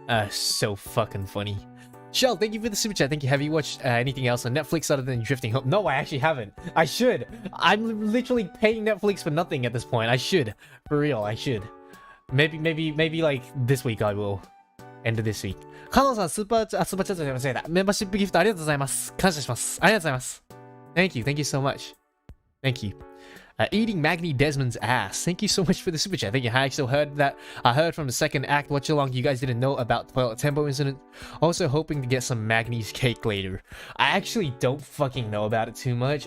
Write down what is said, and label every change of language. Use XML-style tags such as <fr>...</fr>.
<en>So fucking funny. Shell, thank you for the super chat. Thank you. Have you watched anything else on Netflix other than Drifting Home? No, I actually haven't. I should. I'm literally paying Netflix for nothing at this point. I should. For real, I should. Maybe like this week I will. End of this week.</en> <ja>カノンさん、スーパーチャットで間違えた。メンバーシップギフトありがとうございます。感謝します。ありがとうございます。</ja> <en>Thank you. Thank you so much. Thank you. Eating Magni Desmond's ass. Thank you so much for the super chat. Thank you. I actually heard that. I heard from the second act watch along you guys didn't know about the toilet tempo incident. Also hoping to get some Magni's cake later. I actually don't fucking know about it too much.</en>